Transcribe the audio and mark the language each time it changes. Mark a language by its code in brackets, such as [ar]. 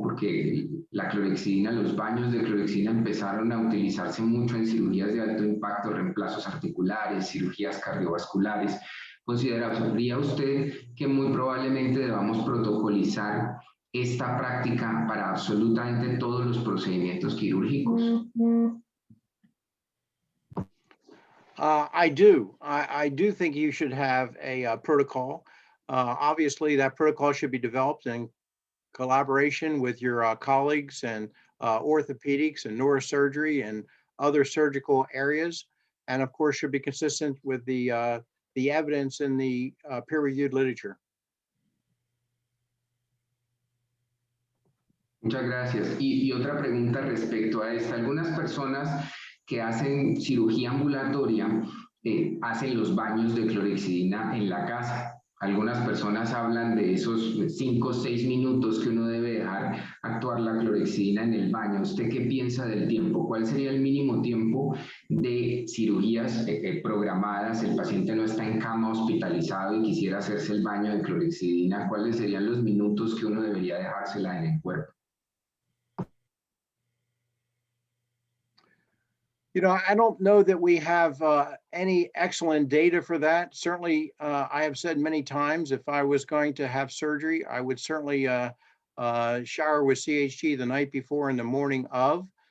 [es] Porque la clorhexidina, los baños de clorhexidina empezaron a utilizarse mucho en cirugías de alto impacto, reemplazos articulares, cirugías cardiovasculares. ¿Consideraría usted que muy probablemente debamos protocolizar esta práctica para absolutamente todos los procedimientos quirúrgicos? [en] I do. I do think you should have a protocol. Obviously, that protocol should be developed in collaboration with your colleagues and orthopedics and neurosurgery and other surgical areas, and of course should be consistent with the evidence in the peer-reviewed literature. [es] Muchas gracias. Y otra pregunta respecto a esta. Algunas personas que hacen cirugía ambulatoria hacen los baños de clorhexidina en la casa. Algunas personas hablan de esos 5 o 6 minutos que uno debe dejar actuar la clorhexidina en el baño. ¿Usted qué piensa del tiempo? ¿Cuál sería el mínimo tiempo de cirugías programadas? El paciente no está en cama hospitalizado y quisiera hacerse el baño de clorhexidina. ¿Cuáles serían los minutos que uno debería dejársela en el cuerpo? [en] You know, I don't know that we have any excellent data for that. Certainly, I have said many times, if I was going to have surgery, I would certainly shower with CHG the night before and the morning of.